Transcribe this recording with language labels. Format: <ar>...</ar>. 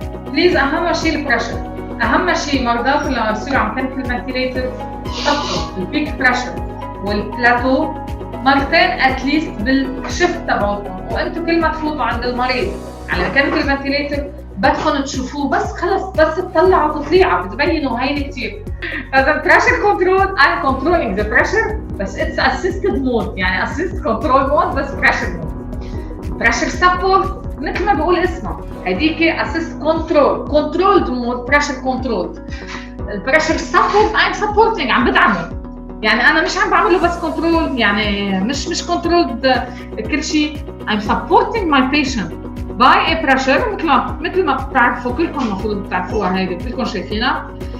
<ar>بليز اهم شيء البريشر، اهم شيء مرضاكم لما بصيروا عم كنترول فنتيليتر حطوا البيك بريشر والبلاتو مرتين اتليست بالشفت تبعكم، وانتم كل ما تفوتوا عند المريض على كنترول فنتيليتر بدكم تشوفوه بس خلص، بس تطلعوا تطليعه بتبينوا هيني كثير. فاذا بريشر كنترول</ar> <en>I'm controlling the pressure بس it's assisted mode، يعني assist control mode بس pressure mode.</en> <ar>بريشر سبورت مثل ما بقول اسمها، هديك اسيست كنترول، كنترولد مود بريشر كنترولد. البريشر سبورت</ar> <en>I'm supporting،</en> <ar>عم بدعمه، يعني انا مش عم بعمله بس كنترول، يعني مش كنترولد كل شيء.</ar> <en>I'm supporting my patient by a pressure</en> <ar>مثل ما بتعرفوا كلكم، المفروض بتعرفوها هيدي كلكم شايفينها.</ar>